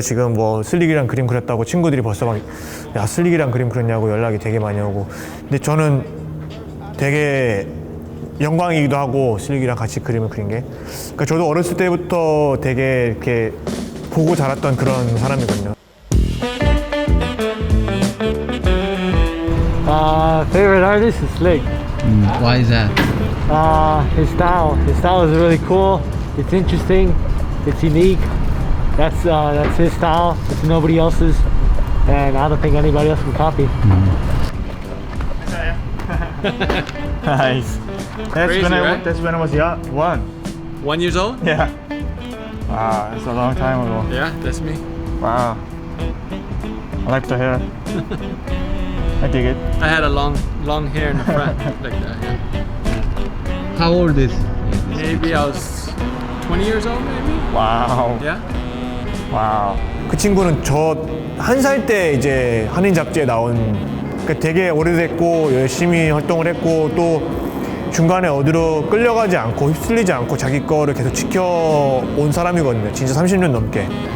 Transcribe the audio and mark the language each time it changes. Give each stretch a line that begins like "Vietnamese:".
Korean: 지금 뭐 슬릭이랑 그림 그렸다고 친구들이 벌써 막 야 슬릭이랑 그림 그렸냐고 연락이 되게 많이 오고. 근데 저는 되게 영광이기도 하고 슬릭이랑 같이 그림을 그린 게. 그러니까 저도 어렸을 때부터 되게 이렇게 보고 자랐던 그런 사람이거든요.
English: Favorite artist is Slick. Why is that? His style is really cool. It's interesting. It's unique. That's his style. It's nobody else's, and I don't think anybody else can copy. Nice. Crazy, right? That's when I was young. 1 years old? Yeah. Wow, that's a long time ago. Yeah, that's me. Wow. I like the hair. I dig it. I had a long hair in the front like that. Yeah. How old is? Maybe I was 20 years old, maybe. 와우. Yeah. 와우.
Korean: 그 친구는 저 한 살 때 이제 한인 잡지에 나온, 그러니까 되게 오래됐고 열심히 활동을 했고 또 중간에 어디로 끌려가지 않고 휩쓸리지 않고 자기 거를 계속 지켜온 사람이거든요. 진짜 30년 넘게.